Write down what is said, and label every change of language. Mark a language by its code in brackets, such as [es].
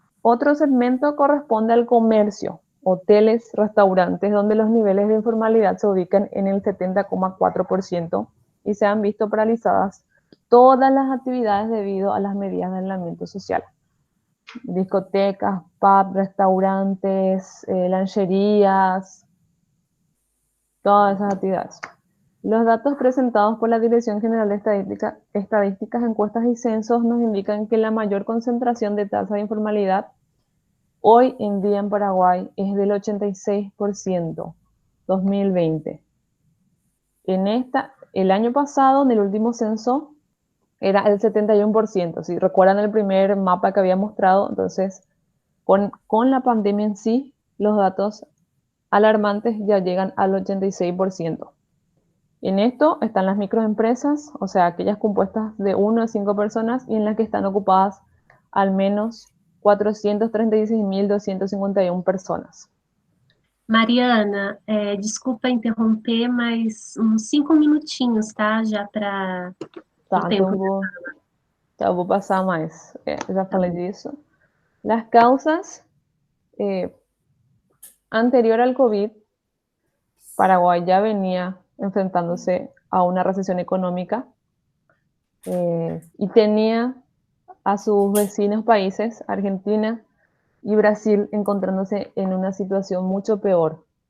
[es] Otro segmento corresponde al comercio, hoteles, restaurantes, donde los niveles de informalidad se ubican en el 70,4% y se han visto paralizadas todas las actividades debido a las medidas de aislamiento social. Discotecas, pubs, restaurantes, lancherías, todas esas actividades. Los datos presentados por la Dirección General de Estadísticas, Encuestas y Censos nos indican que la mayor concentración de tasa de informalidad hoy en día en Paraguay es del 86%, 2020. El año pasado, en el último censo, era el 71%. Si recuerdan el primer mapa que había mostrado, entonces con la pandemia en sí, los datos alarmantes ya llegan al 86%. En esto están las microempresas, o sea, aquellas compuestas de 1 a 5 personas y en las que están ocupadas al menos 436.251 personas. [pt] Mariana, desculpa interromper, mas uns 5 minutinhos, tá? Já para Tá, então eu vou passar mais. Já falei disso. [es] Las causas, anterior al COVID, Paraguay ya venía enfrentándose a una recesión económica y tenía a sus vecinos países, Argentina y Brasil, encontrándose en una situación mucho peor.